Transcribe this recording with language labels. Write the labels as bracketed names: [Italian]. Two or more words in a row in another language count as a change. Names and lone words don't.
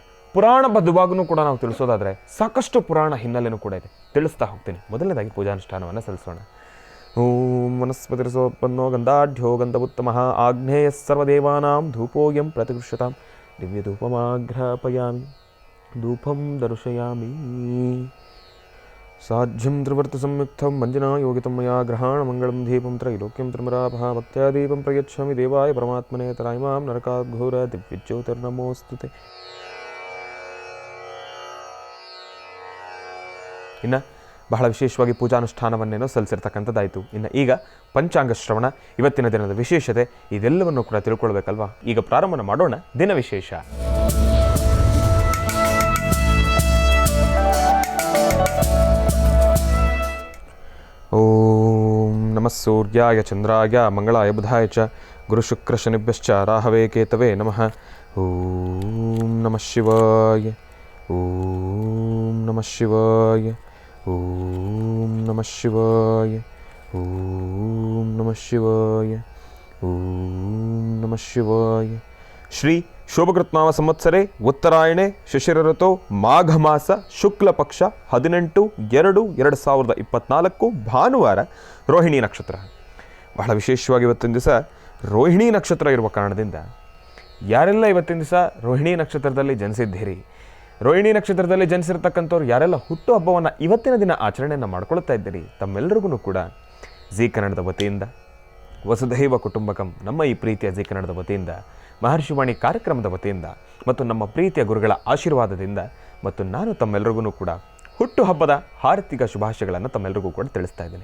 [Kannada] ಪುರಾಣ ಬದ್ಧವಾಗೂ ಕೂಡ ನಾವು ತಿಳಿಸೋದಾದರೆ ಸಾಕಷ್ಟು ಪುರಾಣ ಹಿನ್ನೆಲೆಯೂ ಕೂಡ ಇದೆ, ತಿಳಿಸ್ತಾ ಹೋಗ್ತೀನಿ. ಮೊದಲನೇದಾಗಿ ಪೂಜಾನುಷ್ಠಾನವನ್ನು ಸಲ್ಲಿಸೋಣ. [Sanskrit] ಓಂ ವನಸ್ಪತಿರಸೋತ್ಪನ್ನೋ ಗಂಧಾಢ್ಯೋ ಗಂಧವುತ್ತಮಃ ಆಗ್ನೇಯ ಸರ್ವದೇವಾನಾಂ ಧೂಪೋಯಂ ಪ್ರತಿಗೃಹ್ಯತಾಂ ದಿವ್ಯಧೂಪಮಾಘ್ರಾಪಯಾಮಿ ಧೂಪಂ ದರ್ಶಯಾಮಿ. ಸಾಧ್ಯಂ ತ್ರಿವರ್ತ ಸಂಯುಕ್ತಂ ಮಂಜನಾ ಯೋಗಿತಂ ಮಯಾ ಗ್ರಹಾಣ ಮಂಗಳಂ ದೀಪಂ ತ್ರೈಲೋಕ್ಯಂ ತ್ರಿಮರಾಭಃ ಭಕ್ತ್ಯಾ ದೀಪಂ ಪ್ರಯಚ್ಛಾಮಿ ದೇವಾಯ ಪರಮಾತ್ಮನೇ ತರಾಯಿಮಾಂ ನರಕಾತ್ ಘೋರ ದಿವ್ಯಜ್ಯೋತಿರ್ನಮೋಸ್ತುತೆ. [Kannada] ಇನ್ನು ಬಹಳ ವಿಶೇಷವಾಗಿ ಪೂಜಾನುಷ್ಠಾನವನ್ನೇನೋ ಸಲ್ಲಿಸಿರ್ತಕ್ಕಂಥದ್ದಾಯಿತು. ಇನ್ನು ಈಗ ಪಂಚಾಂಗ ಶ್ರವಣ, ಇವತ್ತಿನ ದಿನದ ವಿಶೇಷತೆ, ಇದೆಲ್ಲವನ್ನು ಕೂಡ ತಿಳ್ಕೊಳ್ಬೇಕಲ್ವಾ? ಈಗ ಪ್ರಾರಂಭ ಮಾಡೋಣ ದಿನ ವಿಶೇಷ. [Sanskrit] ಓಂ ನಮಃ ಸೂರ್ಯಾಯ ಚಂದ್ರಾಯ ಮಂಗಳಾಯ ಬುಧಾಯ ಚ ಗುರು ಶುಕ್ರ ಶನಿಭ್ಯಶ್ಚ ರಾಹವೇ ಕೇತವೇ ನಮಃ. ಓಂ ನಮಃ ಶಿವಾಯ. ಓಂ ನಮಃ ಶಿವಾಯ. ಓಂ ನಮಃ ಶಿವಾಯ. ಓಂ ನಮಃ ಶಿವಾಯ. ಓಂ ನಮಃ ಶಿವಾಯ. ಶ್ರೀ ಶೋಭಕೃತ್ನಾಮ ಸಂವತ್ಸರೆ ಉತ್ತರಾಯಣೆ ಶಿಶಿರ ಮಾಘ ಮಾಸ ಶುಕ್ಲ ಪಕ್ಷ 18/2/2024 ಭಾನುವಾರ, ರೋಹಿಣಿ ನಕ್ಷತ್ರ. [Kannada] ಬಹಳ ವಿಶೇಷವಾಗಿ ಇವತ್ತಿನ ದಿವಸ ರೋಹಿಣಿ ನಕ್ಷತ್ರ ಇರುವ ಕಾರಣದಿಂದ ಯಾರೆಲ್ಲ ಇವತ್ತಿನ ದಿವಸ ರೋಹಿಣಿ ನಕ್ಷತ್ರದಲ್ಲಿ ಜನಿಸಿದ್ದೀರಿ, ರೋಹಿಣಿ ನಕ್ಷತ್ರದಲ್ಲಿ ಜನಿಸಿರ್ತಕ್ಕಂಥವ್ರು ಯಾರೆಲ್ಲ ಹುಟ್ಟು ಹಬ್ಬವನ್ನು ಇವತ್ತಿನ ದಿನ ಆಚರಣೆಯನ್ನು ಮಾಡ್ಕೊಳ್ತಾ ಇದ್ದೀರಿ, ತಮ್ಮೆಲ್ಲರಿಗೂ ಕೂಡ ಜೀ ಕನ್ನಡದ ವತಿಯಿಂದ, [Sanskrit] ವಸುಧೈವ ಕುಟುಂಬಕಂ [Kannada] ನಮ್ಮ ಈ ಪ್ರೀತಿಯ ಜೀ ಕನ್ನಡದ ವತಿಯಿಂದ, ಮಹರ್ಷಿವಾಣಿ ಕಾರ್ಯಕ್ರಮದ ವತಿಯಿಂದ ಮತ್ತು ನಮ್ಮ ಪ್ರೀತಿಯ ಗುರುಗಳ ಆಶೀರ್ವಾದದಿಂದ ಮತ್ತು ನಾನು ತಮ್ಮೆಲ್ಲರಿಗೂ ಕೂಡ ಹುಟ್ಟುಹಬ್ಬದ ಹಾರ್ದಿಕ ಶುಭಾಶಯಗಳನ್ನು ತಮ್ಮೆಲ್ಲರಿಗೂ ಕೂಡ ತಿಳಿಸ್ತಾ ಇದ್ದೀನಿ.